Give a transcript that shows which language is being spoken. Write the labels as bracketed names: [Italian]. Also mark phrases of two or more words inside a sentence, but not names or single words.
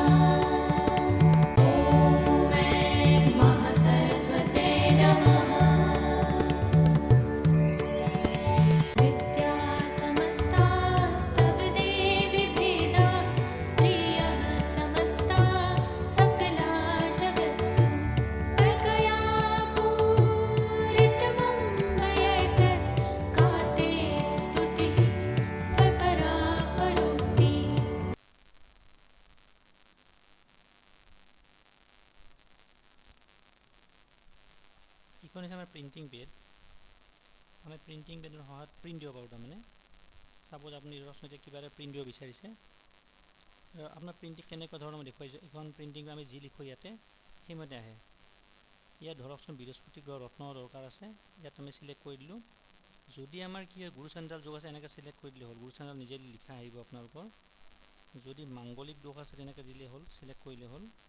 [Sanskrit] ॐ ऐं महासरस्वत्यै नमः विद्या समस्तास्तव देवी भेदा स्त्रियः समस्ता सकला जगत्सु त्वया पूरितमं मयैत का ते स्तुतिः स्वपरा परोक्ति [Assamese] এইখন হৈছে আমাৰ [English] printing pad [Assamese] আমি প্ৰিণ্টিং পেডৰ সহায়ত প্ৰিণ্ট দিব পাৰোঁ তাৰমানে চাপ'জ আপুনি ৰচনা এতিয়া কিবা এটা প্ৰিণ্ট দিব বিচাৰিছে আপোনাৰ প্ৰিণ্টিং কেনেকুৱা ধৰণৰ মই দেখুৱাইছোঁ এইখন প্ৰিণ্টিং আমি যি লিখোঁ ইয়াতে সেইমতে আহে ইয়াত ধৰকচোন বৃহস্পতি গ্ৰহ ৰত্ন দৰকাৰ আছে ইয়াত আমি চিলেক্ট কৰি দিলোঁ যদি আমাৰ কি হয় গুৰু চেণ্ডাল যোগ আছে এনেকৈ চিলেক্ট কৰি দিলে হ'ল গুৰু চেণ্ডাল নিজে লিখা আহিব আপোনালোকৰ যদি মাংগলিক দোষ আছে তেনেকৈ দিলে হ'ল চিলেক্ট কৰিলে হ'ল